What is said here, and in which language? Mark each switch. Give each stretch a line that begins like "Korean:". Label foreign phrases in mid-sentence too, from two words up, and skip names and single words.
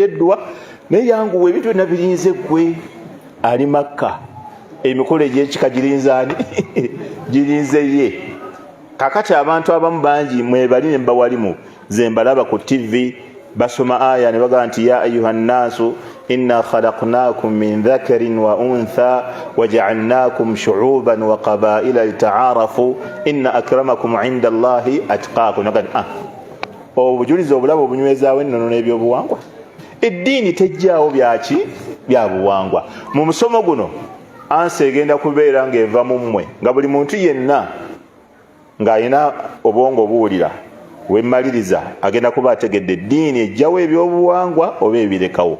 Ganda: eddwa naye yanguwa ebintu byonna birinze gwe ali Makka emikolo egy'ekika girinze ani girinze ye kakati abantu abamu bangi mwebali ne mbawalimu ze mbalaba ku TV basoma aya ne bagamba nti
Arabic: يا أيها الناس إنا خلقناكم من ذكر وأنثى وجعلناكم شعوبا وقبائل لتعارفوا إن أكرمكم عند الله أتقاكم.
Ganda: Obujulizi obulabo obunywezaawo ennono n'ebyobuwangwa eddiini tejjaawo byaki bya buwangwa. Mu musomo guno ansi egenda kubeera ng'eva mu mmwe nga buli muntu yenna ng'alina obwongo obuwulira wemmaliriza agenda kuba ategedde eddiini ejjawo ebyobuwangwa oba ebirekawo.